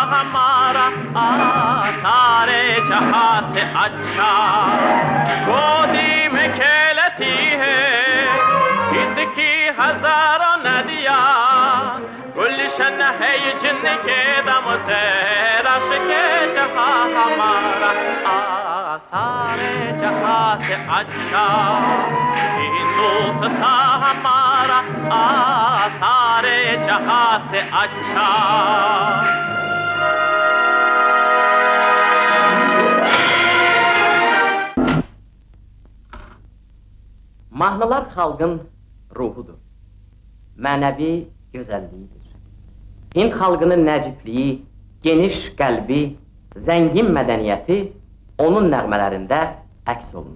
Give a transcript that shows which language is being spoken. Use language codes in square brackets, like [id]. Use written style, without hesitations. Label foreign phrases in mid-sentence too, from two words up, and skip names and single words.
[hi] हमारा सारे जहाँ से अच्छा गोदी में खेलती है इसकी हजारों नदियाँ गुलशन है ये जिनके दम से रश के जहाँ हमारा सारे जहाँ से अच्छा हिंदुस्तान हमारा सारे जहाँ से अच्छा [az] Mahnılar xalqın ruhudur, mənəvi gözəlliyidir. Hind xalqının nəcibliyi, geniş qəlbi, zəngin mədəniyyəti onun nəğmələrində əks olunub.